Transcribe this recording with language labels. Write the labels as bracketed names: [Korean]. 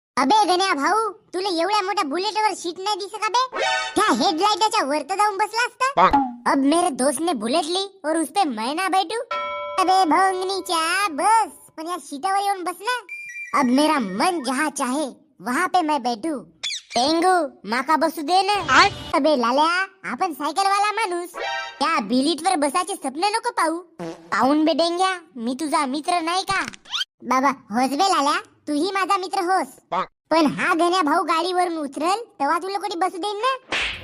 [Marathi] अबे गण्या भाऊ, तुला एवढ्या मोठ्या बुलेटवर सीट नाही दिसत का बे? क्या हेडलाइटच्या वर तर जाऊन बसला असता। [Hindi] अब मेरे दोस्त ने बुलेट ली और उस पे मैं ना बैठू। [Marathi] अबे भोंगनीच्या बस, पण या सीटावर येऊन बस ना। [Hindi] अब मेरा मन जहाँ चाहे वहाँ पे मैं बैठू। [Marathi] टेंगू माका बसू दे ना। अबे लाल्या, आपण सायकल वाला माणूस, त्या बिलीट वर बसाचे स्वप्न नको पाहू। पाहून बे डेंग्या, मी तुझा मित्र नाही का? बाबा होस बे लाल्या, तूही माझा मित्र होस, पण हा गण्या भाऊ गाडीवरून उतरल तेव्हा तुला कोणी बसू देईन ना?